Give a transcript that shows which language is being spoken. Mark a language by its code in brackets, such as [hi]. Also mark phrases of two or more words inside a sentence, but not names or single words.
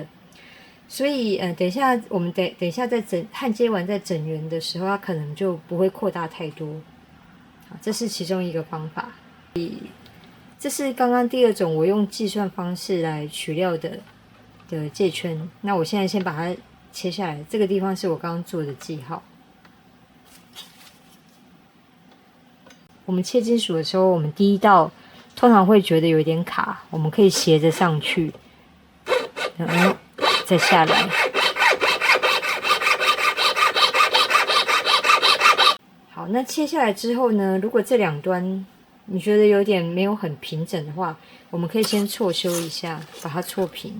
[zh] 所以，等一下我們等一下在焊接完再整圓的時候，它可能就不會擴大太多。好，這是其中一個方法。這是剛剛第二種我用計算方式來取料的界圈。那我現在先把它切下來，這個地方是我剛剛做的記號。我們切金屬的時候，我們第一道通常會覺得有點卡，我們可以斜着上去，然後再下來。好，那切下來之後呢，如果這兩端你覺得有點沒有很平整的話，我們可以先錯修一下，把它錯平。